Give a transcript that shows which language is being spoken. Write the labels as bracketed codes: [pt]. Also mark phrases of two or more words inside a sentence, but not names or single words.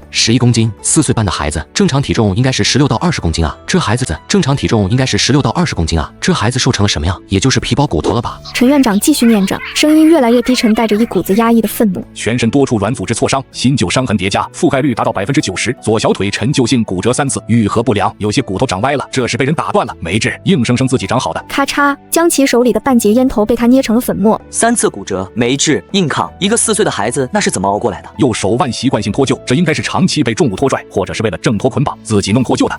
[zh] 11 公斤，4歲半的孩子，正常體重應該是16到20公斤啊！這孩子正常體重應該是16到20公斤啊！這孩子瘦成了什麼樣？也就是皮包骨頭了吧？陳院長繼續念着，聲音越來越低沉，帶着一股子壓抑的憤怒。全身多處軟組織挫傷，新舊傷痕疊加，覆蓋率達到90%。左小腿陳舊性骨折3次，愈合不良，有些骨頭長歪了，這是被人打斷了，沒治，硬生生自己長好的。咔嚓，江琪手裡的半截煙頭被他捏成了粉末。 3次骨折，沒治，硬抗，一個4歲的孩子那是怎麼熬過來的？右手腕習慣性脫臼，這應該是長期被重物拖拽，或者是為了掙脫捆綁，自己弄脫臼的。